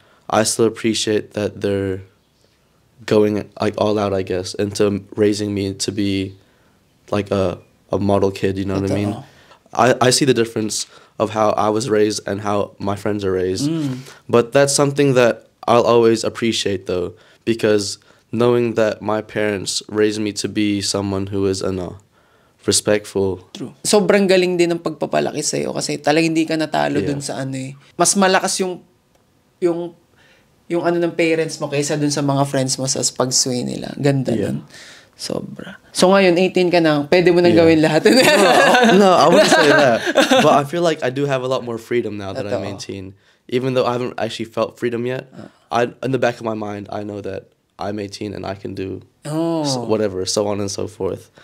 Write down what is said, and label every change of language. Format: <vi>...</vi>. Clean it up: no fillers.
<en>I still appreciate that they're going like all out, I guess, into raising me to be like a model kid, you know what I mean? I see the difference of how I was raised and how my friends are raised. But that's something that I'll always appreciate though, because knowing that my parents raised me to be someone who is respectful. True.</en> <tl>Sobrang galing din ng pagpapalaki sa'yo kasi talagang hindi ka natalo dun sa Mas malakas yung ng parents mo kaysa dun sa mga friends mo sa pag-sway nila. Ganda nun. Sobra. So ngayon, 18 ka na, pwede mo nang gawin lahat.</tl> <en>No, I wouldn't say that. But I feel like I do have a lot more freedom now that I'm 18. Even though I haven't actually felt freedom yet, in the back of my mind, I know that I'm 18 and I can do whatever, so on and so forth.</en>